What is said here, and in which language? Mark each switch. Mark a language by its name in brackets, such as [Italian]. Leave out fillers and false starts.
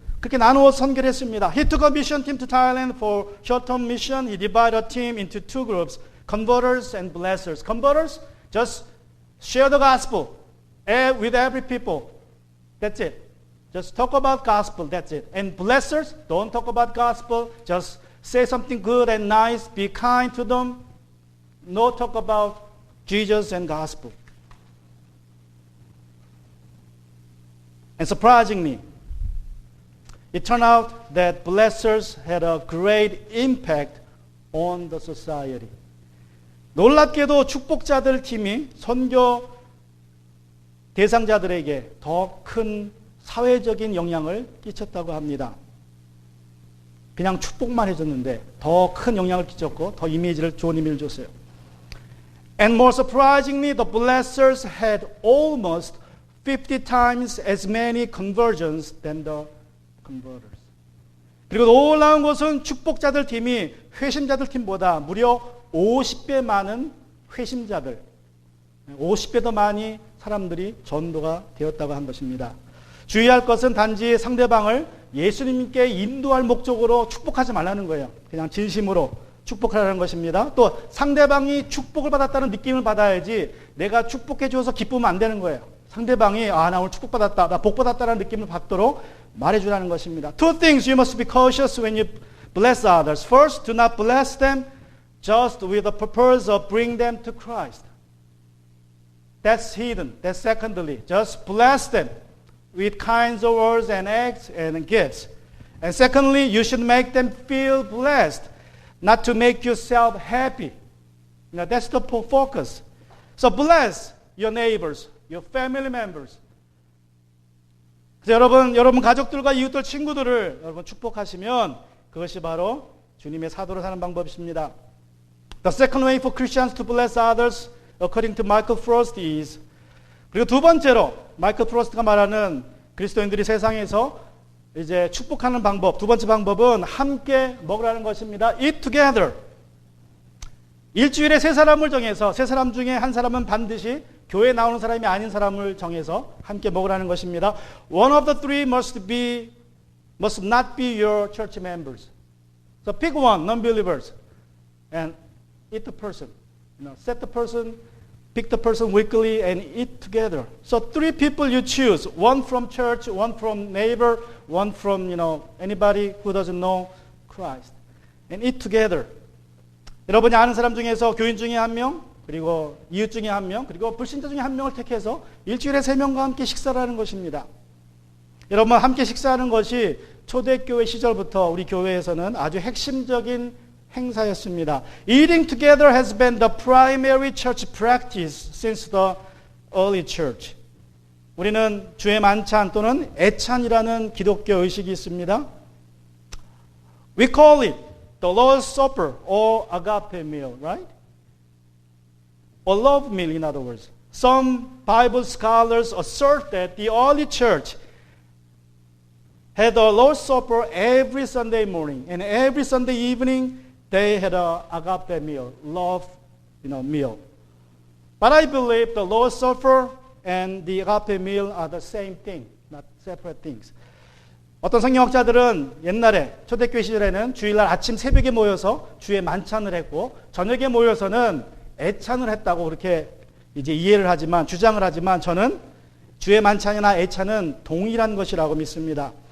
[Korean] 그렇게 나누어 선교를 했습니다. [English] He took a mission team to Thailand for short-term mission. He divided a team into two groups, converters and blessers. Converters, just share the gospel with every people. That's it. Just talk about gospel, that's it. And blessers, don't talk about gospel, just say something good and nice, be kind to them. No talk about Jesus and gospel. And surprisingly, it turned out that blessers had a great impact on the society. [Korean] 놀랍게도 축복자들 팀이 선교 대상자들에게 더 큰 사회적인 영향을 끼쳤다고 합니다. 그냥 축복만 해줬는데 더 큰 영향을 끼쳤고 더 좋은 이미지를 줬어요. [English] And more surprisingly, the blessers had almost 50 times as many conversions than the converters. [Korean] 그리고 놀라운 것은 축복자들 팀이 회심자들 팀보다 무려 50배 많은 회심자들, 50배 더 많이 사람들이 전도가 되었다고 한 것입니다. 주의할 것은 단지 상대방을 예수님께 인도할 목적으로 축복하지 말라는 거예요. 그냥 진심으로 축복하라는 것입니다. 또 상대방이 축복을 받았다는 느낌을 받아야지 내가 축복해 주어서 기쁘면 안 되는 거예요. 상대방이 나 오늘 축복받았다, 나 복받았다는 느낌을 받도록 말해주라는 것입니다. [English] Two things you must be cautious when you bless others. First, do not bless them just with the purpose of bringing them to Christ. That's hidden. That's secondly. Just bless them with kinds of words and acts and gifts. And secondly, you should make them feel blessed, not to make yourself happy. That's the focus. So bless your neighbors, your family members. [Korean] 그래서 여러분 가족들과 이웃들, 친구들을 여러분 축복하시면 그것이 바로 주님의 사도로 사는 방법이십니다. [English] The second way for Christians to bless others, according to Michael Frost, is [Korean] 그리고 두 번째로 마이클 프로스트가 말하는 그리스도인들이 세상에서 이제 축복하는 방법, 두 번째 방법은 함께 먹으라는 것입니다. [English] Eat together. [Korean] 일주일에 세 사람을 정해서 세 사람 중에 한 사람은 반드시 교회에 나오는 사람이 아닌 사람을 정해서 함께 먹으라는 것입니다. [English] One of the three must must not be your church members. So pick one, non-believers, and eat the person. Set the person, pick the person weekly, and eat together. So 3 people you choose, one from church, one from neighbor, one from anybody who doesn't know Christ, and eat together. [Korean] 여러분이 아는 사람 중에서 교인 중에 1명, 그리고 이웃 중에 1명, 그리고 불신자 중에 1명을 택해서 일주일에 3명과 함께 식사를 하는 것입니다. 여러분 함께 식사하는 것이 초대교회 시절부터 우리 교회에서는 아주 핵심적인 행사였습니다. [English] Eating together has been the primary church practice since the early church. [Korean] 우리는 주의 만찬 또는 애찬이라는 기독교 의식이 있습니다. [English] We call it the Lord's Supper or agape meal, right? Or love meal, in other words. Some Bible scholars assert that the early church had a Lord's Supper every Sunday morning, and every Sunday evening they had a agape meal, love, meal. But I believe the Lord's Supper and the agape meal are the same thing, not separate things. [Korean] 어떤 성경학자들은 옛날에 초대교회 시절에는 주일날 아침 새벽에 모여서 주의 만찬을 했고 저녁에 모여서는 애찬을 했다고 그렇게 이제 이해를 하지만 주장을 하지만 저는 주의 만찬이나 애찬은 동일한 것이라고 믿습니다.